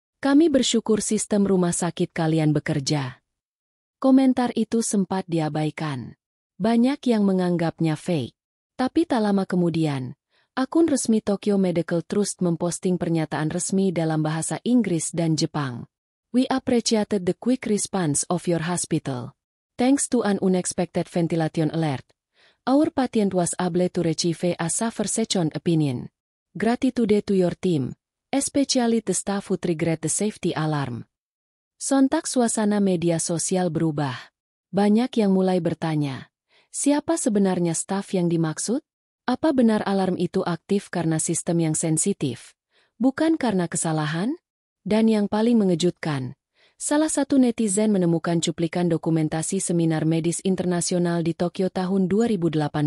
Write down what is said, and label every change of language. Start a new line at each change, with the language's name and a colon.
Indonesian: Kami bersyukur sistem rumah sakit kalian bekerja. Komentar itu sempat diabaikan. Banyak yang menganggapnya fake. Tapi tak lama kemudian, akun resmi Tokyo Medical Trust memposting pernyataan resmi dalam bahasa Inggris dan Jepang.
English: We appreciated the quick response of your hospital. Thanks to an unexpected ventilation alert, our patient was able to receive a safer second opinion. Gratitude to your team, especially the staff who triggered the safety alarm.
Indonesian: Sontak suasana media sosial berubah. Banyak yang mulai bertanya, siapa sebenarnya staf yang dimaksud? Apa benar alarm itu aktif karena sistem yang sensitif, bukan karena kesalahan? Dan yang paling mengejutkan, salah satu netizen menemukan cuplikan dokumentasi seminar medis internasional di Tokyo tahun 2018.